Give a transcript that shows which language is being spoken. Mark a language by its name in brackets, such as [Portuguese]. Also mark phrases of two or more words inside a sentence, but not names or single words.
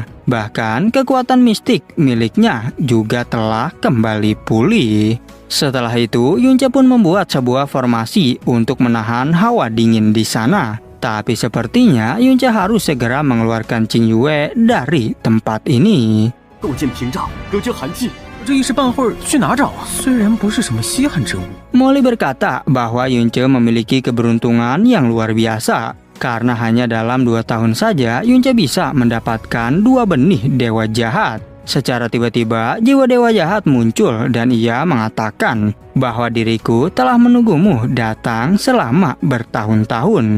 [Indonesian] Bahkan kekuatan mistik miliknya juga telah kembali pulih. Setelah itu, Yunce pun membuat sebuah formasi untuk menahan hawa dingin di sana. Tapi sepertinya Yunce harus segera mengeluarkan Qing Yue dari tempat ini. [Chinese] 构建屏障，隔绝寒气。这一时半会儿去哪找啊？虽然不是什么稀罕之物。 [Indonesian] Molly berkata bahwa Yunce memiliki keberuntungan yang luar biasa. Karena hanya dalam 2 tahun saja, Yunce bisa mendapatkan 2 benih dewa jahat. Secara tiba-tiba, jiwa dewa jahat muncul dan ia mengatakan bahwa diriku telah menunggumu datang selama bertahun-tahun.